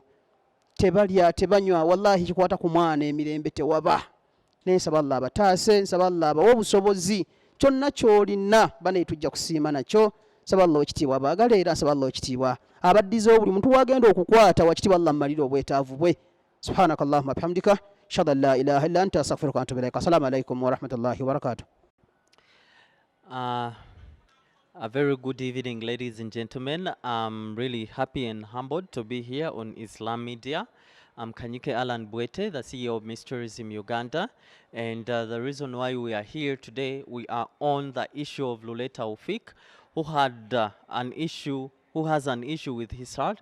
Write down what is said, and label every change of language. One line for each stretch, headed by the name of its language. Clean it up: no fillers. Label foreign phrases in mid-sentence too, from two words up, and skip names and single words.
Ganda: Tebalya tebanywa wallahi kikwata ku mwana emirembe tewaba. Naye nsaba Allah abataase, nsaba Allah abawe obusobozi kyonna ky'olina bane tujja kusiima nakyo. Nsaba Allah ekitiibwa abaagala era nsaba Allah ekitiibwa abaddizeewo buli muntu wagenda okukwata wakitibwa Allah mmalire obwetaavu bwe.
Arabic: سبحانك اللهم وبحمدك أشهد أن لا إله إلا أنت أستغفرك وأتوب إليك. السلام عليكم ورحمة الله وبركاته.
English: A very good evening, ladies and gentlemen. I'm really happy and humbled to be here on Islam Media. I'm Kanyike Alan Bwete, the CEO of Miss Tourism Uganda. And the reason why we are here today, we are on the issue of Lule Tawfiik, who has an issue with his heart.